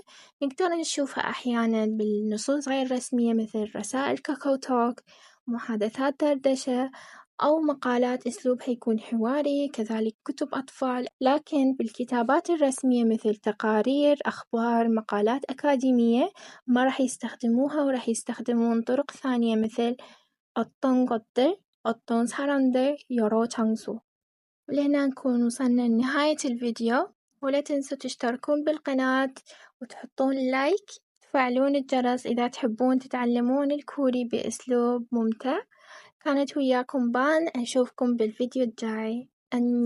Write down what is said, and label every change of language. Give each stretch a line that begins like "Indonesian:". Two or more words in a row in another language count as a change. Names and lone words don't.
Arabic: نقدر نشوفها أحيانا بالنصوص غير رسمية مثل رسائل كاكاو توك، محادثات دردشة أو مقالات أسلوبها يكون حواري، كذلك كتب أطفال. لكن بالكتابات الرسمية مثل تقارير، أخبار، مقالات أكاديمية ما راح يستخدموها وراح يستخدمون طرق ثانية مثل
Korean: 어떤 것들, 어떤 사람들, 여러 장소.
Arabic: ولهنا نكون وصلنا لنهاية الفيديو، ولا تنسوا تشتركون بالقناة وتحطون لايك، تفعلون الجرس إذا تحبون تتعلمون الكوري بأسلوب ممتع. كانت وياكم بان، أشوفكم بالفيديو الجاي.